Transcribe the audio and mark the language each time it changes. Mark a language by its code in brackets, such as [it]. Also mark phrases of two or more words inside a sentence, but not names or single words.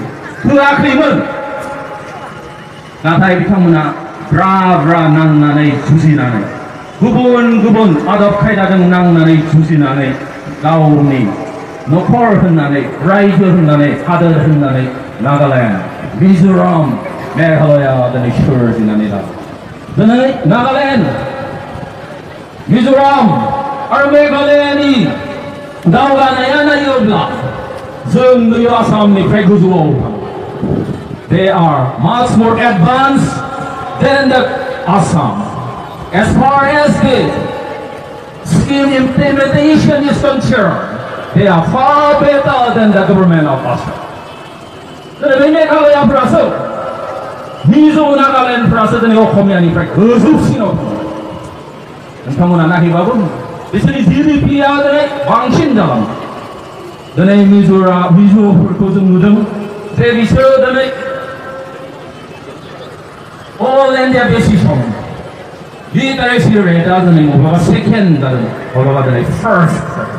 [brx] होआखैमोन, नाथाय बिथांमोना ब्रा ब्रा नांनानै जुजिनानै, गुबुन गुबुन आदब खायदाजों नांनानै जुजिनानै गावनि नखर होननानै, रायजो होननानै, हादोर होननानै नागालेण्ड, मिज'राम, मेघालया दिनै सोरजिनानै लादों। दिनै नागालेण्ड, मिज'राम आरो मेघालयानि दावगानाया नायोब्ला जों नुयो आसामनिफ्राय गोजौआव दं। [en] They are much more advanced than the Assam. As far as the scheme implementation is concerned, they are far better than the government of Assam. [brx] दिनै मेघालयाफ्रासो, मिज' नागालेण्डफ्रासो दिनै असमियानिफ्राय गोजौसिनाव दङ। नोंथांमोना नायहैबाबो बिसोरनि GDP-आ दिनै बांसिन जालांबाय। दिनै मिज'फोरखौ जों नुदों जे बिसोरो दिनै अल इन्डिया बेसिसाव लिटारेसि रेटआ दिनै बबेबा सेकेन्ड जादों, बबेबा दिनै फार्स्ट जादों।